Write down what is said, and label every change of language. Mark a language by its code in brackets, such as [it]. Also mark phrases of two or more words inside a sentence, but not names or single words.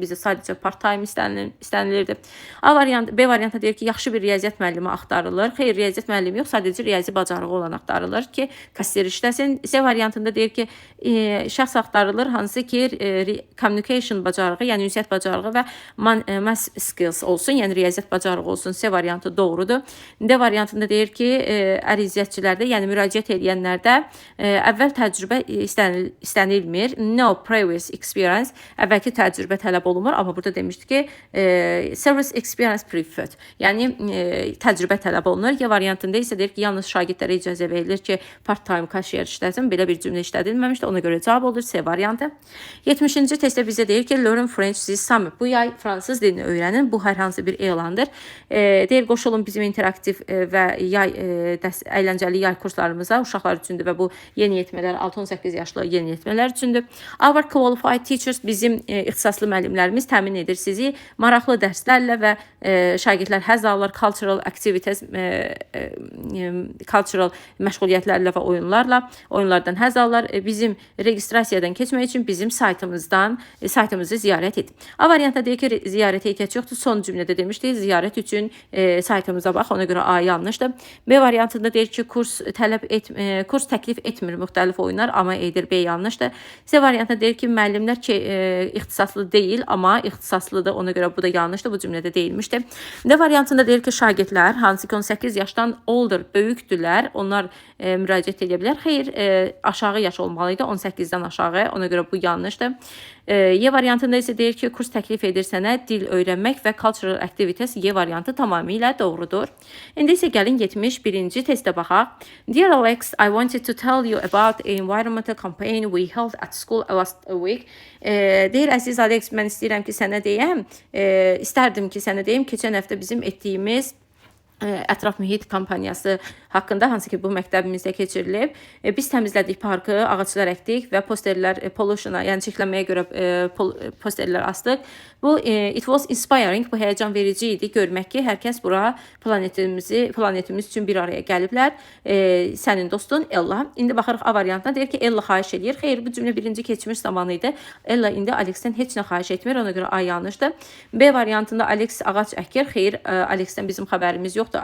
[az] Bizə sadəcə [en] part time [az] istənilirdi. B variantında deyir ki, yaxşı bir riyaziyyat müəllimi axtarılır. Xeyr, riyaziyyat müəllimi yox, sadəcə riyazi bacarığı olan axtarılır ki, kassiyer işləsin. C variantında deyir ki, şəxs axtarılır, hansı ki, communication bacarığı, yəni ünsiyyət bacarığı və [en] math skills [az] olsun, yəni riyaziyyat bacarığı olsun. C variantı doğrudur. D variantında deyir ki, əriziyyatçilərdə, yəni müraciət edənlərdə əvvəl təcrübə istənilmir. [en] No previous experience, [az] əvvəlki təcrübə tələb olunmur, amma burada demişdi ki, [en] service experience preferred, [az] yəni təcrübə tələb olunur. Y variantında isə deyir ki, yalnız şagirdlərə icazə verilir ki, [en] part-time kashier [az] işləsin. Belə bir cümlə işlədilməmişdir. Ona görə cavab olur C variantı. 70-ci testdə bizə deyir ki, [en] learn French this summer. [az] Bu yay fransız dilini öyrənin. Bu hər hansı bir elandır. Deyir, qoşulun bizim interaktiv və əyləncəli yay kurslarımıza, uşaqlar üçündür və bu yeniyetmələr 6-18 yaşlı yeniyetmələr üçündür. [en] Our qualified teachers, [az] bizim ixtisaslı müəllimlərimiz təmin edir sizi maraqlı dərslərlə və şagirdlər həzz alırlar, [en] cultural activities, [az] cultural məşğuliyyətlərlə və oyunlardan həzz alırlar. Bizim registrasiyadan keçmək üçün bizim saytımızı ziyarət et. A variantda deyir ki, ziyarətə ehtiyac yoxdur. Son cümlədə demişdik, ziyarət üçün saytımıza bax, ona görə A yanlışdır. B variantında deyir ki, kurs təklif etmir müxtəlif oyunlar, amma edir. B yanlışdır. C variantında deyir ki, müəllimlər ki, ixtisaslı deyil, amma ixtisaslıdır. Ona görə bu da yanlışdır. Bu cümlədə deyilmişdir. D variantında deyir ki, şagirdlər hansı ki 18 yaşdan older, böyükdürlər, onlar müraciət edə bilər. Xeyr, aşağı yaş olmalıydı, 18-dən aşağı. Ona görə bu yanlışdır. Y variantında isə deyir ki, kurs təklif edir sənə dil öyrənmək və [en] cultural activities. [az] Y variantı tamamilə doğrudur. İndi isə gəlin 71-ci testə baxaq. [en] Dear Alex, I wanted to tell you about an environmental campaign we held at school last week. [az] Deyir, əziz Alex, mən istəyirəm ki, sənə deyəm, keçən həftə bizim etdiyimiz ətraf mühit kampaniyası haqqında, hansı ki bu məktəbimizdə keçirilib. Biz təmizlədik parkı, ağaclar əkdik və posterlər pollution'a, yəni çirklənməyə görə posterlər asdıq. [en] Bu it was inspiring, [az] bu həyəcan verici idi görmək ki, hər kəs bura planetimiz üçün bir araya gəliblər. Sənin dostun Ella. İndi baxırıq A variantına, deyir ki, Ella xahiş edir. Xeyr, bu cümlə birinci keçmiş zamanı idi. Ella indi Alexdən heç nə xahiş etmir, ona görə A yanlışdır. B variantında Alex ağac əkir. Xeyr, Alexdən bizim xəbərimiz yoxdur.